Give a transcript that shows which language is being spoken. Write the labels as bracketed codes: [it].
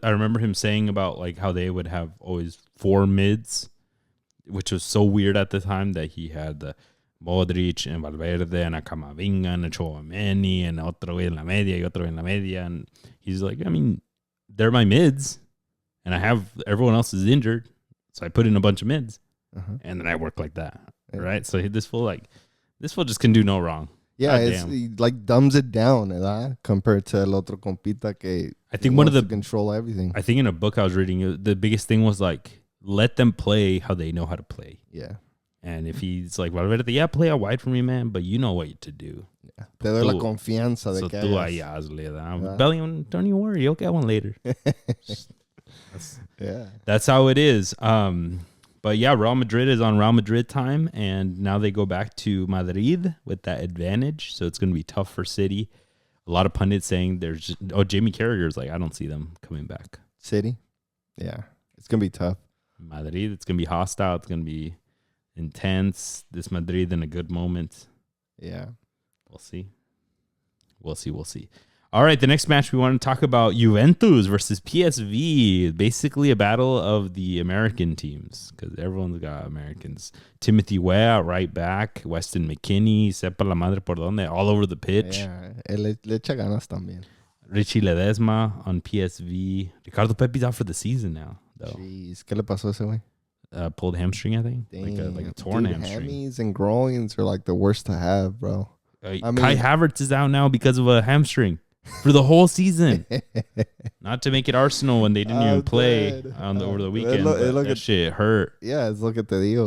[en] I remember him saying about like how they would have always 4 mids, which was so weird at the time, that he had the Modric and Valverde and a Camavinga and a Chouameni and otro en la media y otro en la media. And he's like, I mean, they're my mids, and I have everyone else is injured, so I put in a bunch of mids, and then I work like that, right? So this fool just can do no wrong. Yeah, it's like dumbs it down, ¿verdad? [es] Compared to el otro compita que [en] I think one of the control everything. I think in a book I was reading, the biggest thing was like, let them play how they know how to play. Yeah. And if he's like, Valverde, play out wide for me, man, but you know what to do. [es] Yeah. Te doy la confianza de que tú ahí hazle. [en] Bellingham, don't even worry, you'll get one later. That's how it is. But yeah, Real Madrid is on Real Madrid time, and now they go back to Madrid with that advantage. So it's going to be tough for City. A lot of pundits saying Jamie Carragher's like, I don't see them coming back. City? Yeah, it's going to be tough. Madrid, it's going to be hostile. It's going to be intense. This Madrid in a good moment. Yeah. We'll see. All right, the next match we want to talk about, Juventus versus PSV. Basically a battle of the American teams, because everyone's got Americans. Timothy Weah, right back. Weston McKennie, sepa la madre por donde, all over the pitch. [es] Yeah, le echa ganas también. [en] Richie Ledesma on PSV. Ricardo Pepi's out for the season now, though. [es] Jeez, ¿qué le pasó a ese güey? [en] Pulled hamstring, I think. Like a torn hamstring. Hammies and groins are like the worst to have, bro. Kai Havertz is out now because of a hamstring. for the whole season. Not to make it Arsenal when they didn't even play dead. over the weekend. That shit hurt. Yeah, it's look at the deal.